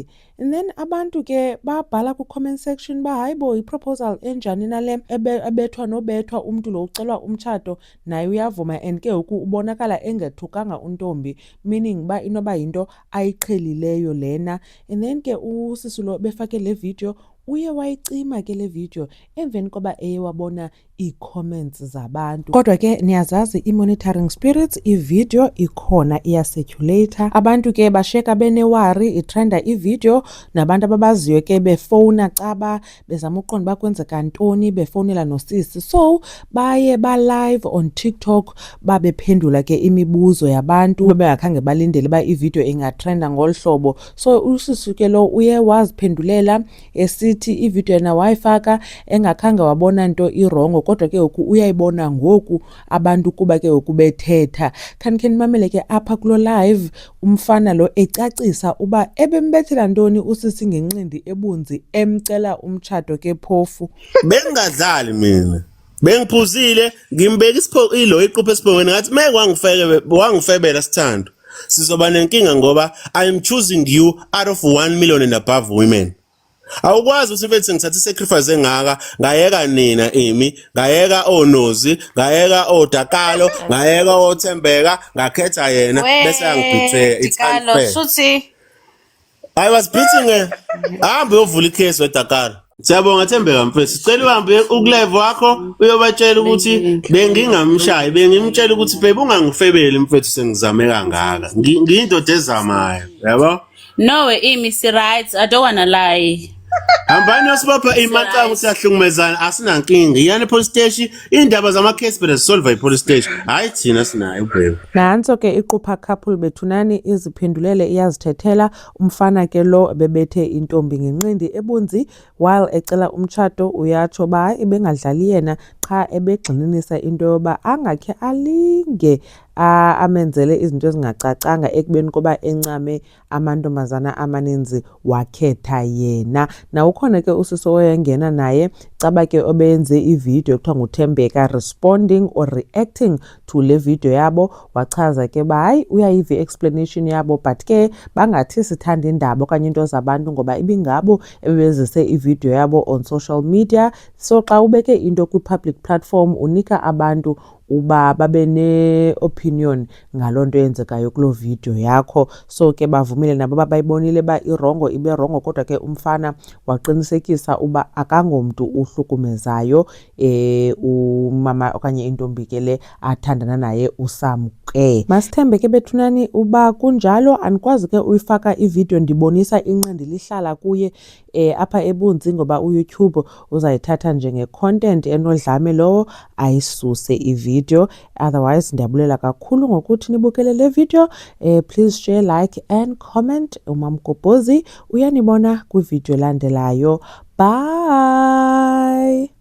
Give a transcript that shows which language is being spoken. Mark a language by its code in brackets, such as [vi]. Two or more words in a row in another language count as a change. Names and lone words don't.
[en] And then [xh] abantu ke babhala ku- [en] comment section [xh] ba hayi bo i-proposal enjani nale ebethwa nobethwa umntu lo ucelwa umtshato naye uyavuma, and ke ngoku ubonakala engethukanga untombi, meaning uba inoba yinto ayiqhelileyo lena. [en] And then [xh] ke usisi lo befake le video uye wayicima ke le video emveni koba eye wabona ii-comments zabantu. Kodwa ke niyazazi i-monitoring spirits, i-video ikhona iyasirculator. Abantu ke basheka benewari, itrenda i-video, nabantu ababaziyo ke befowuna caba bezama uqonda uba kwenzeka ntoni, befowunela nosisi. So baye ba- [en] live on TikTok [xh] babephendula ke imibuzo yabantu bebengakhange balindele uba ivideo ingatrenda ngolu hlobo. So usisi ke lo uye waziphendulela esithi ivideo yena wayifaka engakhange wabona nto irongo, kodwa ke ngoku uyayibona ngoku abantu kuba ke ngoku bethetha. Khanikhe nimamele ke apha kulo live umfana lo ecacisa uba ebembethela ntoni usisi ngenqindi ebunzi emcela umtshato ke phofu. [zu] Bengadlali mina. Bengiphuzile, ngimbeka ilo iquphe esiphongweni ngathi wangifebela Sithando. Sizoba nenkinga ngoba [en] I am choosing you out of 1 million and above women. [zu] Awukwazi ukuthi mfethu ngithatha sacrifice engaka, ngayeka nina Imi, ngayeka oNozi, ngayeka oDakalo, ngayeka oThembeka, ngakhetha yena bese angibetray. [en] It's unfair. I was beating her. [zu] Ahambe uyovula icase weDakalo. Siyabonga Thembeka mfethu. Sicela uhambe ukulive wakho uyobatshela ukuthi bengingamshayi, bengimtshela ukuthi babe ungangifebeli mfethu sengizame kangaka. Ngiyindoda ezamayo, yabo? [en] No, Imi, si right. I don't wanna lie. [zu] Hambani yosibopha imatango siyahlukumezana asinankinga. Iyani [en] police station, [zu] indaba zama-case bela zisolve [en] police station. [zu] Hayi thina sinayo babe. [xh] Nantso ke iqupha couple bethunani iziphendulele iyazithethela. Umfana ke lo bebethe intombi ngenqindi ebunzi while ecela umtshato, uyatsho ba ebengadlali yena qha ebegxininisa into yoba angakhe alinge amenzele izinto ezingacacanga ekubeni koba encame amantombazana amaninzi wakhetha yena. Na ukhona ke usisi oyengena naye caba ke obenze ivideo ekuthiwa nguThembeka [en] responding or reacting to [xh] le video yabo, wachaza ke ba hayi uyayiva i-explanation yabo but ke bangathi sithanda indaba okanye into zabantu ngoba ibingabo ebebezise ivideo yabo [en] on social media. [xh] So xa ubeke into kwi- [en] public platform [xh] unika abantu uba babe ne-opinion ngaloo nto yenzekayo kuloo video yakho. So ke bavumile nabo bayibonile ba irongo ibe rongo, kodwa ke umfana waqinisekisa uba akangomntu uhlukumezayo umama okanye intombi ke le athandana naye usamke. Masithembe ke bethunani uba kunjalo, andikwazi ke uyifaka ivideo ndibonisa inqindi lihlala kuye apha ebunzi ngoba uYouTube uzayithatha njenge-content enodlame lowo ayisuse ivideo. Otherwise ndiyabulela kakhulu ngokuthi nibukele le video. [en] Please share, like and comment. [xh] uMamgobhozi uyanibona kwivideo elandelayo. Bye.